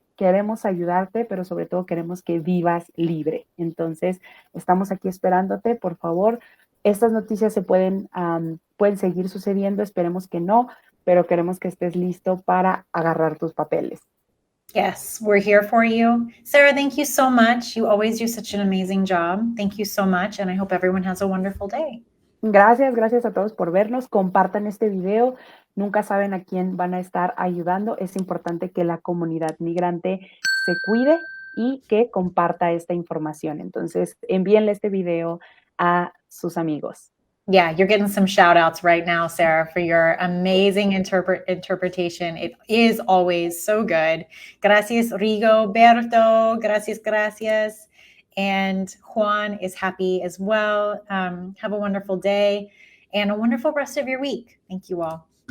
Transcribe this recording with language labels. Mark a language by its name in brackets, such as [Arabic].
[Spanish] Queremos ayudarte, pero sobre todo queremos que vivas libre. Entonces, estamos aquí esperándote, por favor. Estas noticias pueden seguir sucediendo, esperemos que no, pero queremos que estés listo para agarrar tus papeles. [English] Yes, we're here for you. Sarah, thank you so much. You always do such an amazing job. Thank you so much, and I hope everyone has a wonderful day. [Spanish] Gracias a todos por vernos. Compartan este video. Nunca saben a quién van a estar ayudando. Es importante que la comunidad migrante se cuide y que comparta esta información. Entonces, envíenle este video a sus amigos. [English] Yeah, you're getting some shout outs right now, Sarah, for your amazing interpretation. It is always so good. Gracias, Rigoberto. Gracias. And Juan is happy as well. Have a wonderful day and a wonderful rest of your week. Thank you all.